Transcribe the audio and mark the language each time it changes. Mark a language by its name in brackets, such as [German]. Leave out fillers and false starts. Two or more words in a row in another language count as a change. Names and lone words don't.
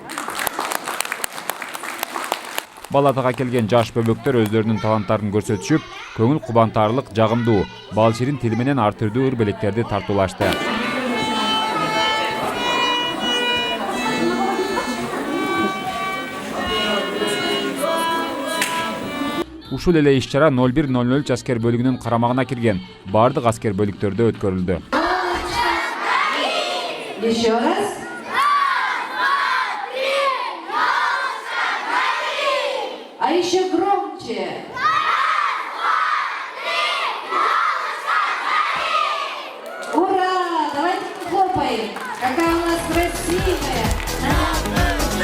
[Kyrgyz] Балатага келген жаш бөбөктөр өздөрүнүн таланттарын көрсөтүшүп, көңүл кубантарлык, жагымдуу, бал ширин тили менен ар түрдүү ыр белектерди тартуулашты. Ушул эле иш-чара 01:00 аскер бөлүгүнүн карамагына кирген бардык аскер бөлүктөрдө өткөрүлдү. [Russian] Еще раз. А еще громче. Ура! Давайте хлопаем. Какая у нас красивая.